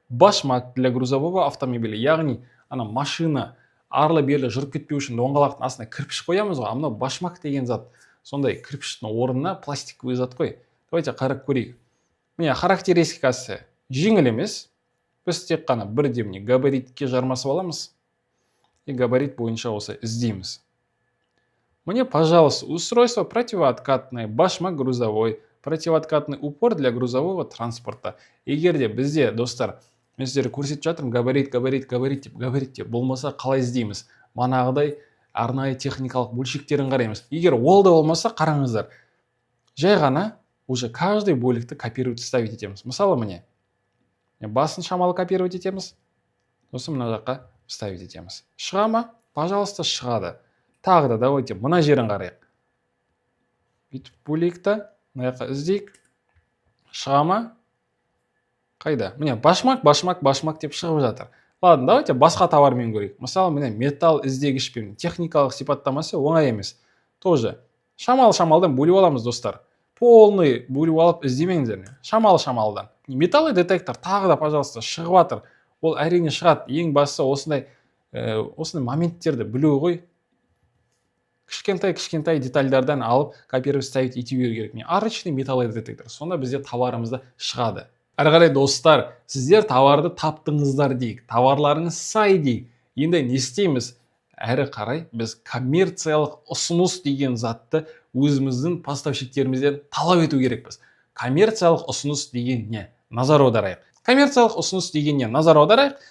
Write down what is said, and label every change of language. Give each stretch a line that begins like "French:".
Russian: Башмак для грузового автомобиля,
Kazakh: яғни ана машина арлы-берлі жүріп кетпеу үшін доңғалақтың астына кірпіш қоямыз ғой, мынау башмак деген зат. Сондай кірпіштің орнына пластиковый зат қой. Давайте қарап көрейік. Міне, характеристикасы жеңіл емес. Біз тек қана бірдемне габаритке жармасып аламыз. И габарит бойынша осы іздейміз.
Russian: Мне, пожалуйста, устройство противооткатное, башмак грузовой, противооткатный упор для грузового транспорта.
Kazakh: Егер де бізде, достар, мен сіздерге көрсетіп жатырмын, габарит деп, болмаса қалай іздейміз? Манағыдай арнайы техникалық бөлшектерін қараймыз. Егер ол да болмаса, қараңыздар. Жай ғана
Russian: уже каждый
Kazakh: бөлікті копировать ставить етеміз. Мысалы міне, басын шамалы копировать етеміз. Сосын мына жаққа ставить етеміз. Шыға ма?
Russian: Пожалуйста,
Kazakh: шығады. Тағы да давайте мына жерін қарайық. Бүйтіп бөлікті мына жаққа іздейік. Шыға ма? Қайда? Міне, башмак деп шығып жатыр.
Russian: Ладно, давайте
Kazakh: басқа товармен көрейік. Мысалы, міне металл іздегішпен техникалық сипаттамасы оңай емес.
Russian: Тоже
Kazakh: шамалдан бөліп аламыз, достар.
Russian: Полный
Kazakh: бөліп алып іздемеңіздер. Шамалдан. Металл детектор тағы да, пожалуйста, шығып жатыр. Ол әрине шығады. Ең бастысы осындай моменттерді білу ғой. Кішкентай детальдардан алып копировать ставить ете беру керек.
Russian: Арочный металл детектор.
Kazakh: Сонда бізде товарымызда шығады. Әрі қарай, достар, сіздер товарды таптыңыздар дейік, товарларыңыз сай дейік. Енді не істейміз? Әрі қарай біз коммерциялық ұсыныс деген затты өзіміздің поставщиктерімізден талап ету керекпіз. Коммерциялық ұсыныс деген не? Назар аударайық. Коммерциялық ұсыныс деген не? Назар аударайық.